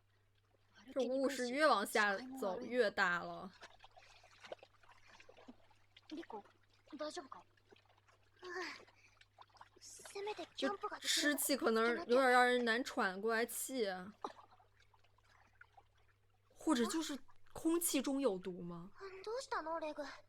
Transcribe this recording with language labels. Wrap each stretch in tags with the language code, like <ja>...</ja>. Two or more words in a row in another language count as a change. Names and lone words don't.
<zh>这雾是越往下走越大了。</zh> <ja>リコ、大丈夫か？せめてキャンプができる。</ja> <zh>湿气可能有点让人难喘过来气，或者就是空气中有毒吗？</zh> <ja>どうしたのレグ？</ja>